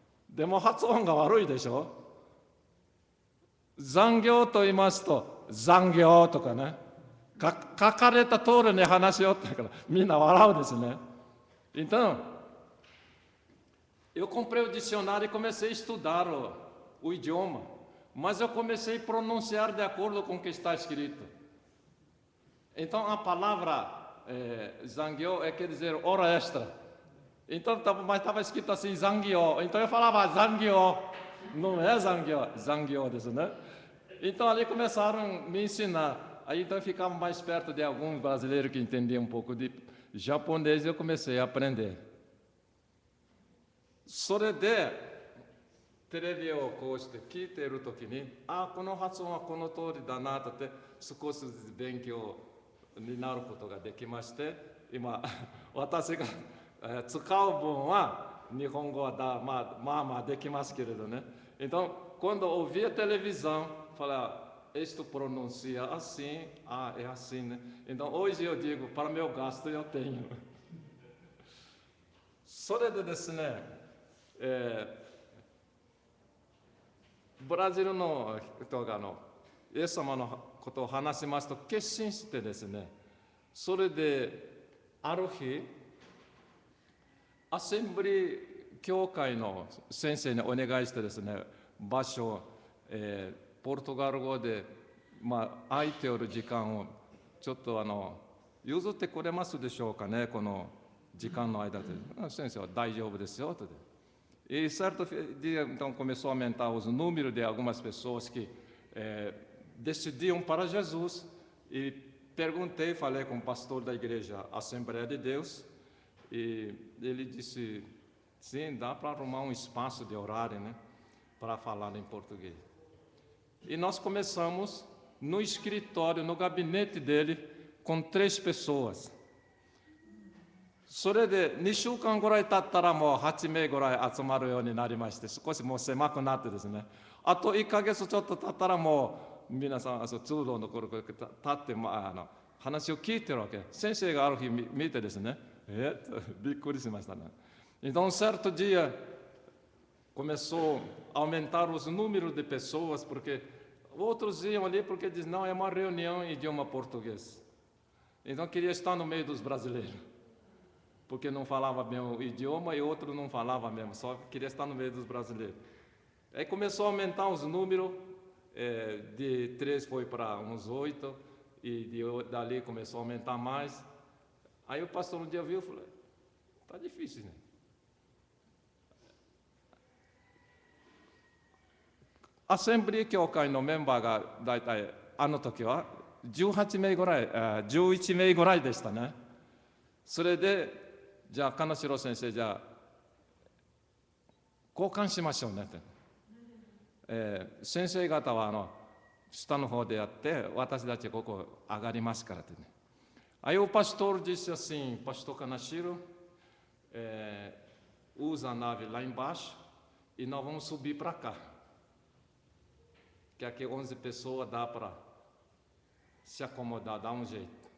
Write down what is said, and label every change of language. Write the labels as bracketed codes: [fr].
[ja] でも発音が悪いでしょ。残業と言いますと、残業とかね、書かれた通りに話しようってからみんな笑うですね。 [pt] Então, eu comprei o dicionário e comecei a estudar o idioma, mas eu comecei a pronunciar de acordo com o que está escrito. Então, a palavra zangyo quer dizer hora extra. Então, mas estava escrito assim, zangyo. Então, eu falava zangyo. Não é zangyo, [ja] zangyoですね. [pt] Então, ali começaram a me ensinar. Aí, então, eu ficava mais perto de alguns brasileiros que entendiam um pouco de japonês e eu comecei a aprender. [ja] それで、テレビをこうして聞いているときに、この発音はこの通りだなとって少しずつ勉強になることができまして、今、私が使う分は日本語はまあできますけれどね。 [pt] Então, quando ouvi a televisão, falei, isto pronuncia assim, é assim, né? Então, hoje eu digo, para meu gasto eu tenho. [ja] それでですね、ブラジルの人がイエス様のことを話しますと決心してですね、それである日、アセンブリ教会の先生にお願いしてですね、場所、ポルトガル語で、空いておる時間をちょっと譲ってくれますでしょうかね、この時間の間で。先生は大丈夫ですよと。 [pt] E certo dia, então, começou a aumentar os números de algumas pessoas que decidiam para Jesus. E perguntei, falei com o pastor da igreja Assembleia de Deus, e ele disse, sim, dá para arrumar um espaço de horário, né, para falar em português. E nós começamos no escritório, no gabinete dele, com 3 pessoas. [ja] それで2週間ぐらい経ったらもう8名ぐらい集まるようになりまして、少しもう狭くなってですね、あと1ヶ月ちょっと経ったらもう皆さん通路のところに立って話を聞いてるわけ。先生がある日見てですね、びっくりしましたね。 [pt] Então, certo dia, começou a aumentar os números de pessoas, porque outros iam ali porque diziam, não, é uma reunião em idioma português. Então, queria estar no meio dos brasileiros, porque não falava bem o idioma e outro não falava mesmo, só queria estar no meio dos brasileiros. Aí começou a aumentar os números, de 3 foi para uns 8, e dali começou a aumentar mais. Aí o pastor um dia viu e falou, está difícil, né? [ja] Assembly 教会のメンバーがだいたいあの時は18名ぐらい、11名ぐらいでしたね。それで、じゃあ金城先生、じゃあ交換しましょうねって。先生方は下の方でやって、私たちここ上がりますからってね。 [pt] Aí o pastor disse assim, pastor Kanashiro, usa a nave lá embaixo e nós vamos subir para cá. Que aqui 11 pessoas dá para se acomodar, dá um jeito.